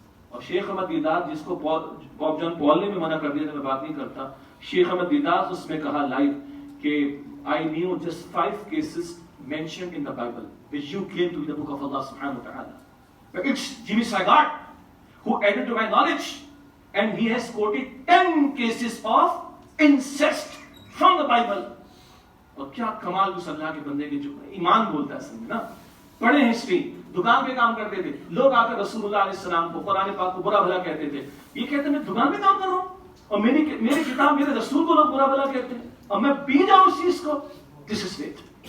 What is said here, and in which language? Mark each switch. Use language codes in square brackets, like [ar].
[ur] اور شیخ احمد دیدات جس کو پاپ جان پال نے بھی منع کر دیا تھا، میں بات نہیں کرتا، شیخ احمد دیدات اس میں کہا لائیو کہ [en] I knew just 5 cases mentioned in the Bible which you claim to be the book of Allah subhanahu wa ta'ala. But it's Jimmy Swaggart who added to my knowledge, and he has quoted 10 cases of incest from the Bible. [ur] اور کیا کمال اس اللہ کے بندے کے جو ایمان بولتا ہے سمجھ نا. پڑھیں ہسٹری، دکان پہ کام کرتے تھے لوگ، آ کر رسول اللہ علیہ السلام کو قرآن پاک کو برا بھلا کہتے تھے. یہ کہتے ہیں میں دکان پہ کام کر رہا ہوں اور میری کتاب میرے رسول کو لوگ برا بھلا کہتے ہیں اور میں پی جاؤں اس چیز کو. [en] This is it.